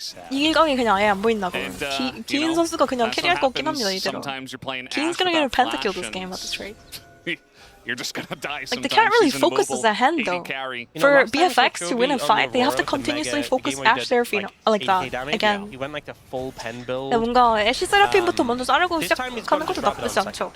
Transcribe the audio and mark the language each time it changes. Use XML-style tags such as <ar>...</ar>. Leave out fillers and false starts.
<ko>이길 각이 그냥 아예 안 보인다고. 기인 선수가 그냥 캐리할 것 같긴 합니다 이대로.</ko> <en>기인's gonna get a pentakill this game at this rate. You're just gonna die. Like they can't really focus as a hand though. For BFX to win a fight, they have to continuously focus Ash Seraphine like that again. He went like the full pen build.</en> <ko>뭔가 애쉬 세라핀부터 먼저 자르고 시작하는 것도 나쁘지 않죠.</ko>